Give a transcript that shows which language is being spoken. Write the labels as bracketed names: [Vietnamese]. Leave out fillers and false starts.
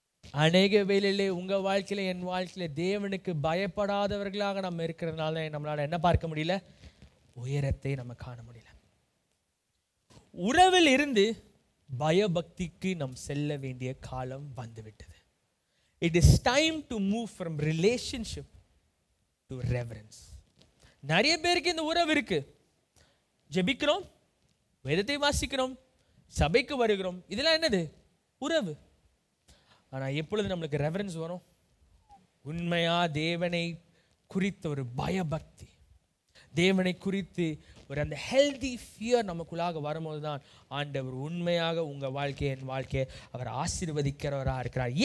[Tamil] அநேக வேளையிலே உங்க வாழ்க்கையில என் வாழ்க்கையில தேவனுக்கு பயப்படாதவர்களாக நம்ம இருக்கிறதுனால நம்மளால என்ன பார்க்க முடியல? உயரத்தை நம்ம காண முடியல. உறவில் இருந்து பயபக்திக்கு நாம் செல்ல வேண்டிய காலம் வந்துவிட்டது. [English] It is time to move from relationship to reverence. [Tamil] நிறைய பேருக்கு இந்த உறவு இருக்கு. ஜெபிக்கிறோம், வேதத்தை வாசிக்கிறோம், சபைக்கு வருகிறோம், இதெல்லாம் என்னது? உறவு. ஆனா எப்பொழுது நம்மளுக்கு ரெவரன்ஸ் வரும்? உண்மையா தேவனை குறித்த ஒரு பயபக்தி, தேவனை குறித்து ஒரு அந்த ஹெல்தி ஃபியர் நமக்குள்ளாக வரும்போது தான் ஆண்டவர் உண்மையாக உங்க வாழ்க்கையை, என் வாழ்க்கையை அவர் ஆசீர்வதிக்கிறவராக இருக்கிறார்.